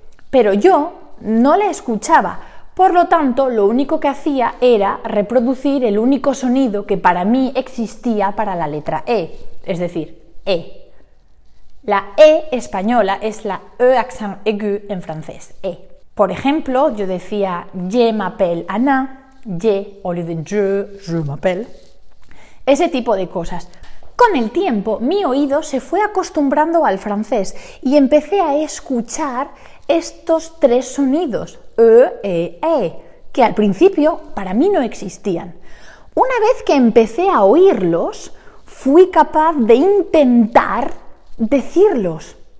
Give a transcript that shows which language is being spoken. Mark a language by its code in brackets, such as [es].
[es] Pero yo no la escuchaba, por lo tanto, lo único que hacía era reproducir el único sonido que para mí existía para la letra E, es decir, E. La E española es la E accent aigu en francés, E. Por ejemplo, yo decía [fr] je m'appelle Anna, je au lieu de je m'appelle. [es] Ese tipo de cosas. Con el tiempo, mi oído se fue acostumbrando al francés y empecé a escuchar estos 3 sonidos, E, que al principio para mí no existían. Una vez que empecé a oírlos, fui capaz de intentar decirlos.